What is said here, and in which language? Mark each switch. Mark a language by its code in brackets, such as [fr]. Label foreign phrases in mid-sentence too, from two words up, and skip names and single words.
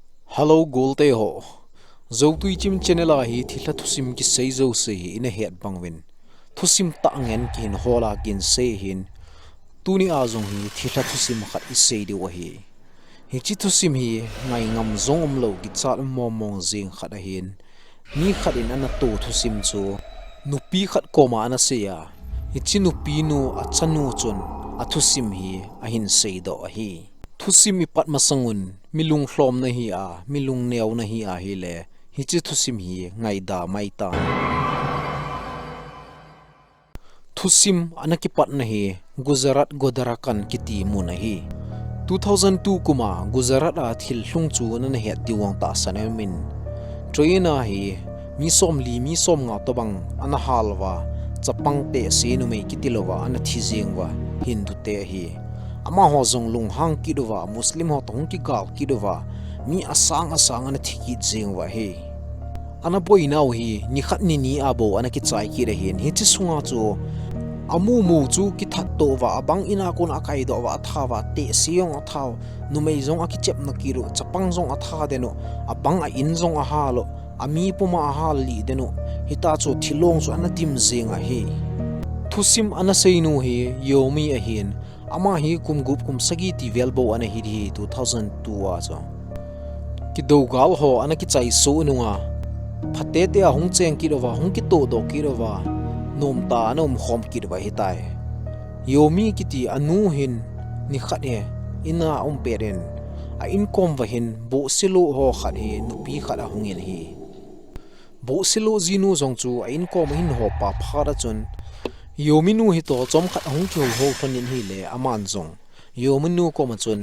[tcz] Hello golte ho. Zotui chim channel hi Thillha Thusim ki seizo se hi in a head bangwin. Thusim ta angen kin hola kin se hin. Tuni azong hi Thillha Thusim khat isei di wahi. Hi chi Thusim hi ngai ngam zong lo ki chat mong zing khat a hin. Ni khat in ana to Thusim chu. Nupi khat koma ana se ya. Hi chi nupi nu a chanu chun a Thusim hi a hin sei do a hi. Thusim ipat masangun Milunglhom na hi a Milungneo na hi a hi le hi chi Thusim hi ngai da mai ta Thusim anakipat na hi Gujarat Godarakan kiti mu na hi 2002 kuma Gujarat a thil hlung chu na he tiwang ta sanamin traina hi mi som nga to bang ana halwa chapang te se nu me kitilowa ana thijengwa hindu te hi ama ho zong lung hang kidowa muslim ho tong ki gal kidowa mi asang ana thiki jengwa he ana boinaw hi ni khat ni abo ana ki chai ki re hin hi chi sunga chu amu chu ki that to wa abang ina kun akai do wa thawa te siong athaw numei zong aki chep na kiru chapang zong atha deno abang a in zong a halo ami puma a hal li deno hita chu thilong chu ana tim zenga he Thusim ana seinu hi yomi a hin ama hi kumgup kum sagi ti velbo ana hi 2002 a cha ki dogal ho ana ki chai so nunga phate te a hung cheng ki rowa hung ki to do ki rowa nom ta nom khom ki rowa hitai yomi ki ti anu hin ni khat he ina peren a income wa hin bo silo ho khat he nupi khat a hungin hi bo silo zinu zong chu a income hin ho pa phara chun yominu hi to chom khat hung ki ho thonin hi le aman zong yominu ko ma chun